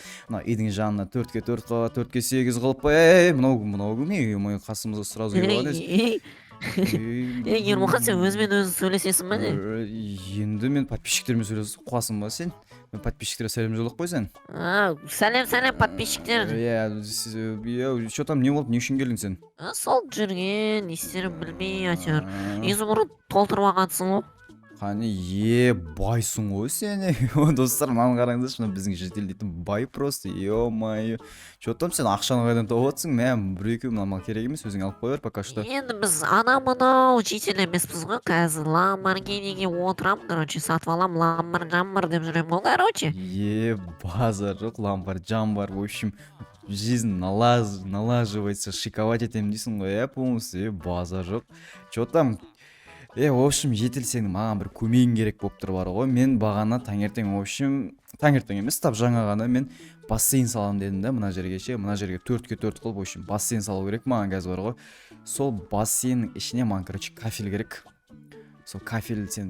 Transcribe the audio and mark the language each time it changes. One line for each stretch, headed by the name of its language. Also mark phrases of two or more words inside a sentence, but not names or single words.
Kazakh: Мына үйдің жанына 4-ке 4 қылып, 4-ке 8 қылып, мынау кім? Ё-моё, қасымызға сразу келіп алған Ермұхан, сен өзімен өзі сөйлесесің ба не? Енді мен подписчиктермен сөйлесіп қуасың ба сен? Мен подписчиктерге сәлем жолдап қойсаң. Сәлем подписчиктер.
Russian: Что там,
Kazakh: не болды, не үшін келдің сен? Сол жүрген, не істерін білмей әйтеуір. Изумруд толтырып алғансың ғой. Қане, байсың ғой сен. Достар, мынаны қараңыздаршы, мына біздің житель дейтін бай просто. Ё-моё.
Russian: Что там
Kazakh: сен ақшаны қайдан тауып отырсың? Мә, бір-екеу мына керек емес, өзің алып қой бер
Russian: пока что.
Kazakh: Енді біз мынау житель емеспіз ғой. Қазір Ламборгиниге отырам, короче, сатып алам, ламбор деп жүрем ғой, короче. Базар жоқ, ламбор-джамбар,
Russian: в общем, жизнь налаживается,
Kazakh: шиковать етем дейсің ғой, полностью, базар жоқ.
Russian: Что там? В общем,
Kazakh: жетіл сенің маған бір көмегің керек болып тұр бар ғой. Мен бағана таңертең,
Russian: в общем,
Kazakh: таңертең емес, тап жаңа ғана мен бассейн салам дедім да, мына жерге 4-ке 4 қылып, в общем, бассейн салу керек маған қазір бар ғой. Сол бассейннің ішіне маған, короче, кафель керек. Сол кафель сен